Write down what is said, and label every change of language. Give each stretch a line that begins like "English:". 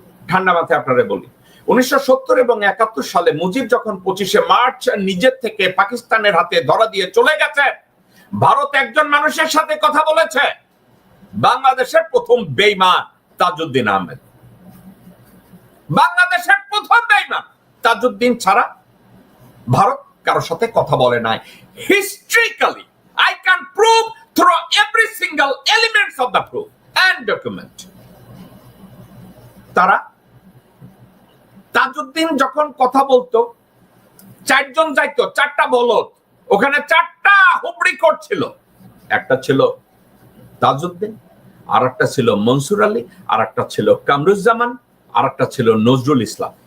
Bangla: ঠান্ডা মাথায় আপনারা বলি, 1970 এবং 71 সালে মুজিব যখন 25শে মার্চ নিজের থেকে পাকিস্তানের হাতে ধরা দিয়ে চলে গেছে, ভারত একজন মানুষের সাথে কথা বলেছে, বাংলাদেশের প্রথম বেঈমান তাজউদ্দিন আহমেদ। বাংলাদেশের প্রথম বেঈমান তাজউদ্দিন ছাড়া ভারত কারোর সাথে কথা বলে নাই। Historically
English: I can prove through every single elements of the proof and document.
Bangla: তারা তাজউদ্দিন যখন কথা বলতো, চারজন যাইতো, চারটা বলদ, ওখানে চারটা হুবড়ি করছিল। একটা ছিল তাজউদ্দিন, আর একটা ছিল মনসুর আলী, আর একটা ছিল কামরুজ্জামান, আর একটা ছিল নজরুল ইসলাম।